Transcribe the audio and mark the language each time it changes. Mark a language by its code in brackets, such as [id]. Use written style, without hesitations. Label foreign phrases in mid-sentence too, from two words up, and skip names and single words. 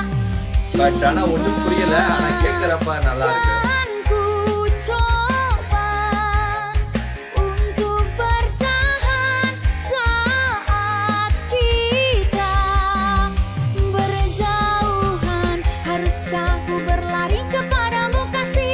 [ta] பட் ஆனா ஒன்றும் புரியல. ஆனா கேட்கறப்ப நல்லா இருக்கு. [id] Ku coba untuk bertahan saat kita berjauhan. Haruskah ku berlari kepadamu kasih?